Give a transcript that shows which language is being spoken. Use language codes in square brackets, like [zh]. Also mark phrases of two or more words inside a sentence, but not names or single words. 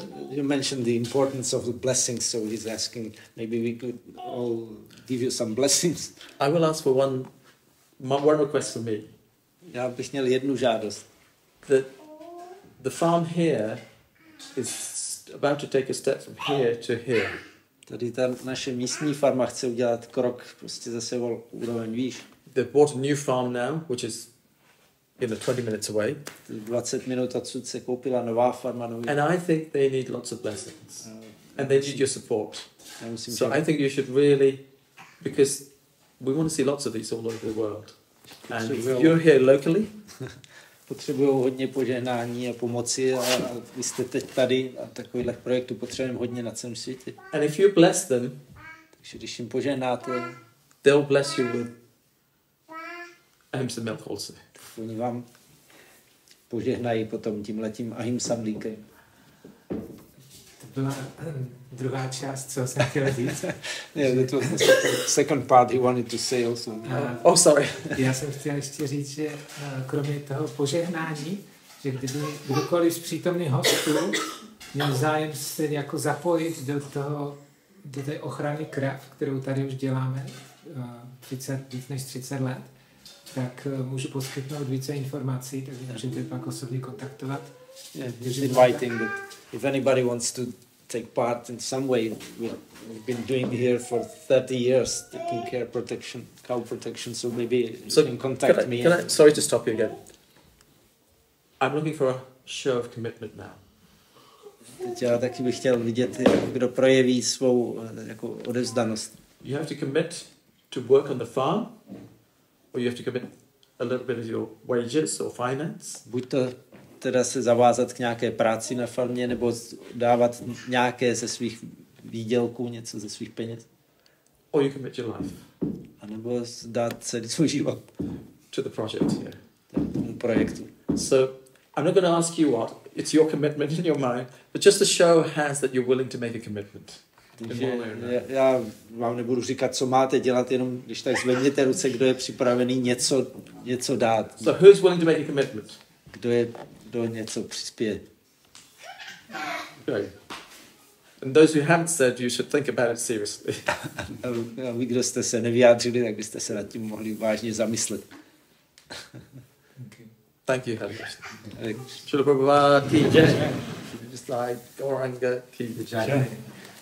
[en] You mentioned the importance of the blessings, so he's asking maybe we could all give you some blessings. I will ask for one request from me. [cs] Já bych měl jednu žádost. [en] The farm here is about to take a step from here to here. [cs] Tady ta naše místní farma chce udělat krok prostě zase o úroveň výš. [en] They've bought a new farm now, which is 20 minutes away. [cs] 20 minut odsud se koupila nová farma. [en] And I think they need lots of blessings. And they need your support. So I think you should really, because we want to see lots of these all over the world. And if you're here locally, [cs] potřebují hodně požehnání a pomoci a vy jste teď tady a takovýchhle projektů potřebujeme hodně na celém světě. [en] And if you bless them, [cs] takže když jim požehnáte, [en] they'll bless you with Ahinsa milk also. [cs] Oni vám požehnají potom tímhletím Ahinsa mlíkem. To byla druhá část, co jsem chtěl říct. [en] Yeah, that was the second part he wanted to say also. Sorry. [cs] Já jsem chtěl ještě říct, že kromě toho požehnání, že kdyby kdokoliv z přítomných hostů měl zájem se jako zapojit do té ochrany krav, kterou tady už děláme víc než 30 let, tak můžu poskytnout více informací, takže můžete pak osobně kontaktovat. [en] Yeah, just inviting that if anybody wants to take part in some way, we've been doing here for 30 years, taking care protection, cow protection, so maybe you can contact me. Sorry to stop you again. I'm looking for a show of commitment now. [cs] Teď já taky bych chtěl vidět, kdo projeví svou jako odevzdanost. [en] You have to commit to work on the farm, or you have to commit a little bit of your wages or finance. [cs] Buď to teda se zavázat k nějaké práci na farmě, nebo dávat nějaké ze svých výdělků, něco ze svých peněz. [en] Or you commit your life. [cs] A nebo dát celý svůj život. [en] To the project here. [cs] Tomu projektu. [en] So, I'm not going to ask you what. It's your commitment in your mind. But just to show hands that you're willing to make a commitment. [cs] Já vám nebudu říkat, co máte dělat, jenom když tak zvedněte ruce, kdo je připravený něco dát. [en] So who's willing to make a commitment? [cs] Kdo něco přispěje. [en] Okay. And those who haven't said, you should think about it seriously. [cs] A vy, kdo jste se nevyjádřili, tak byste se nad tím mohli vážně zamyslet. [en] Thank you, Hare Krishna. [hi] श्रील प्रभुपाद की जय. [en] Just like Gauranga [hi] की जय.